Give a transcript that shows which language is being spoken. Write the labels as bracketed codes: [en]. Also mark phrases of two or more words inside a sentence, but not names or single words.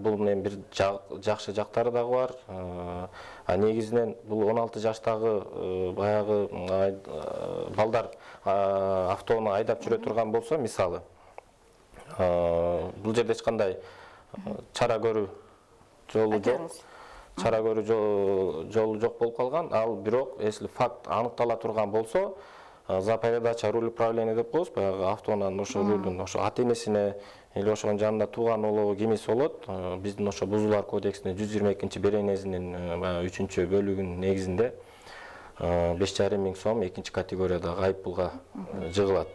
[ky] Бул менен бир жакшы жактары дагы бар. Негизинен бул 16 жаштагы баягы балдар автоуну айдап жүрө турган болсо, мисалы, бул жерде эч кандай чара көрүү жолу жок. Чара көрүү жолу жок болуп калган. Ал бирок, [ru] если факт [ky] аныктала турган болсо, [ru] за передача руль управления [ky] деп коебуз, баягы автоунун ошо рулдун ошо ата-энесине или ошонун жанында тууган улуу кимиси болот, биздин ошо бузуулар кодексинин 122-беренесинин 3-бөлүгүнүн негизинде 5,5 миң сом экинчи категориядагы айыппулга жыгылат.